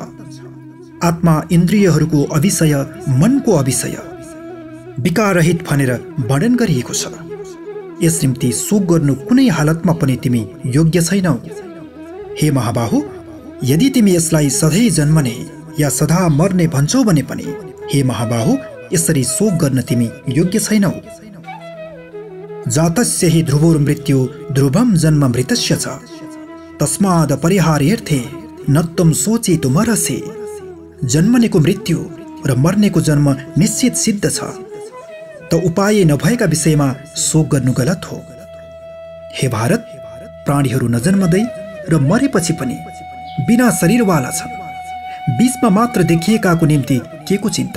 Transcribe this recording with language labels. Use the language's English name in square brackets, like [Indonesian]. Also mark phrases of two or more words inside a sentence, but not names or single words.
[Nepali] आत्मा इन्द्रियहरूको अविषय, मनको अविषय, विकाररहित भनेर वर्णन गरिएको छ। यस निम्ति शोक गर्नु कुनै हालतमा पनि तिमी योग्य छैनौ। हे महाबाहु, यदि तिमी यसलाई सधैँ जन्मने या सदा मर्ने भन्छौ भने पनि हे महाबाहु, यसरी शोक गर्न तिमी योग्य छैनौ। [Sanskrit] जातस्य हि ध्रुवोर्मृत्यु ध्रुवं जन्म मृतस्य च तस्माद् परिहार्यर्थे न त्वं शोचितुमर्हसि। [Nepali] जन्मनेको मृत्यु र मर्नेको जन्म निश्चित सिद्ध छ, त उपाय नभएका विषयमा शोक गर्नु गलत हो। हे भारत, प्राणीहरू नजन्मदै र मरेपछि पनि बिना शरीरवाला छन्। बीचमा मात्र देखिएकाको निम्ति के को चिन्ता?